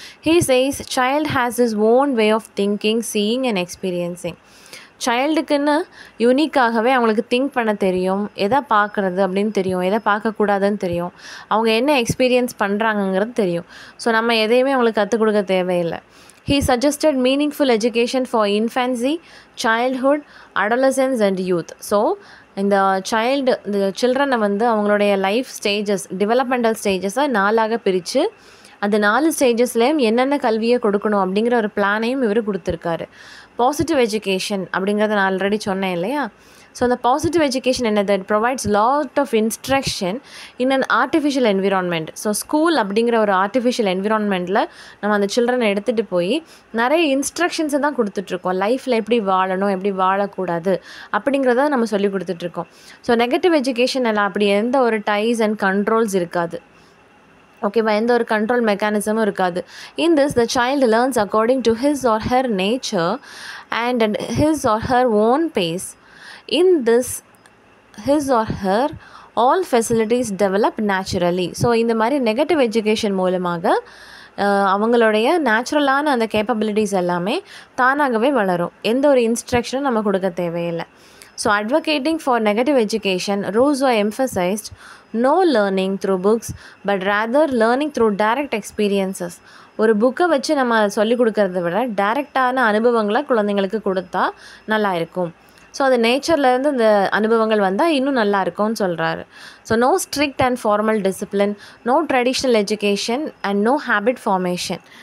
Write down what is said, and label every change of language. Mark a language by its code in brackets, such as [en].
[en] He says child has his own way of thinking, seeing and experiencing. [ta] சைல்டுக்குன்னு யூனிக்காகவே அவங்களுக்கு think பண்ண தெரியும், எதை பார்க்குறது அப்படின்னு தெரியும், எதை பார்க்கக்கூடாதுன்னு தெரியும், அவங்க என்ன எக்ஸ்பீரியன்ஸ் பண்ணுறாங்கங்கிறது தெரியும். ஸோ நம்ம எதையுமே அவங்களுக்கு கற்றுக் கொடுக்க தேவையில்லை. [en] He suggested meaningful education for infancy, childhood, adolescence and youth. [ta] So இந்த சில்ட்ரனை வந்து அவங்களுடைய லைஃப் ஸ்டேஜஸ், டெவலப்மெண்டல் ஸ்டேஜஸை 4ஆக பிரித்து அந்த 4 ஸ்டேஜஸ்லேயும் என்னென்ன கல்வியை கொடுக்கணும் அப்படிங்கிற ஒரு பிளானையும் இவர் கொடுத்துருக்காரு. பாசிட்டிவ் எஜுகேஷன் அப்படிங்கிறத நான் ஆல்ரெடி சொன்னேன் இல்லையா. ஸோ அந்த பாசிட்டிவ் எஜுகேஷன் என்னது, [en] It provides lot of instruction in an artificial environment. [ta] So school அப்படிங்கிற ஒரு ஆர்டிஃபிஷியல் என்விரான்மெண்ட்டில் நம்ம அந்த சில்ட்ரனை எடுத்துகிட்டு போய் நிறைய இன்ஸ்ட்ரக்ஷன்ஸை தான் கொடுத்துட்ருக்கோம். லைஃப்பில் எப்படி வாழணும், எப்படி வாழக்கூடாது அப்படிங்கிறத நம்ம சொல்லி கொடுத்துட்ருக்கோம். ஸோ நெகட்டிவ் எஜுகேஷன் எல்லாம் அப்படி எந்த ஒரு டைஸ் அண்ட் கண்ட்ரோல்ஸ் இருக்காது, ஓகேவா, எந்த ஒரு கண்ட்ரோல் மெக்கானிசமும் இருக்காது. [en] In this the child learns according to his or her nature and his or her own pace. In this his or her all facilities develop naturally. [ta] So இந்த மாதிரி negative education மூலமாக அவங்களுடைய நேச்சுரலான அந்த கேப்பபிலிட்டிஸ் எல்லாமே தானாகவே வளரும், எந்த ஒரு இன்ஸ்ட்ரக்ஷனும் நம்ம கொடுக்க தேவையில்லை. [en] So advocating for negative education, Rousseau emphasized no learning through books but rather learning through direct experiences. [ta] ஒரு புக்கை வச்சு நம்ம சொல்லிக் கொடுக்கறத விட டைரெக்டான அனுபவங்களை குழந்தைங்களுக்கு கொடுத்தா நல்லா இருக்கும். ஸோ அது நேச்சர்லேருந்து இந்த அனுபவங்கள் வந்தால் இன்னும் நல்லா இருக்கும்னு சொல்கிறாரு. [en] So no strict and formal discipline, no traditional education and no habit formation.